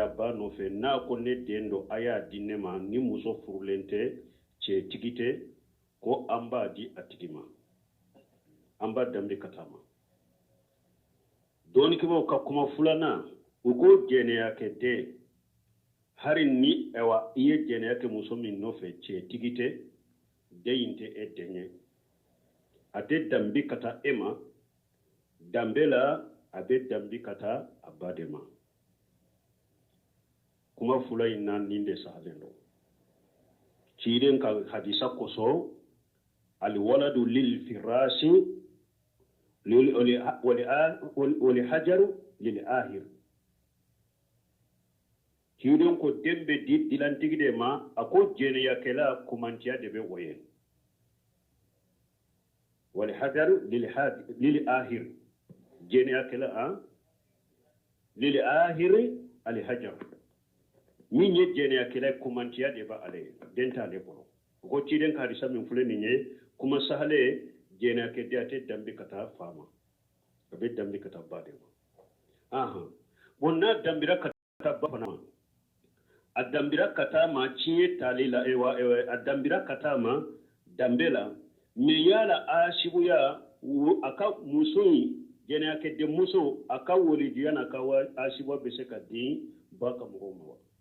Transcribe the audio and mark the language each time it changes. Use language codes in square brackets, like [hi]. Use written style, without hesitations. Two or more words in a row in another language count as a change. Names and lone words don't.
[bm] a ba nɔfɛ n'a ko ne den don a y'a di ne ma ni muso furulen tɛ cɛtigi tɛ ko an b'a di a tigi ma an b'a dambi ka taa ma dɔɔnikɛbaw ka kuma filanan u ko jɛnɛya kɛ den hari ni i ye jɛnɛya kɛ muso min nɔfɛ cɛtigi tɛ den in tɛ e den ye a tɛ dambi ka taa e ma dambe la a bɛ dambi ka taa a ba de ma kuma fula in na nin de sahalen don ciiden ka hadisa kosɔn [ar] الولد للفراش ولحجر للآخر [bm] ciiden ko den bɛ di dilantigi de ma a ko jɛnɛyakɛla kumantiya de bɛ o ye [ar] ولحجر للآخر [bm] jɛnɛyakɛla [ar] للآخر الحجر [bm] min ye jɛnɛyakɛla kumantiya de b'a ale den t'ale bolo o ko ciiden ka hadisa min filɛ nin ye kuma sahale jɛnɛyakɛ den a tɛ dambi ka taa fa ma a bɛ dambi ka taa ba de ma bon n'a dambira ka taa ba fana ma a dambira ka taa ma tiɲɛ tali la a dambira ka taa ma dambe la mais yala asibuya a ka muso in jɛnɛyakɛ den muso a ka walijuya n'a ka asibuya bɛ se ka di ba ka mɔgɔw ma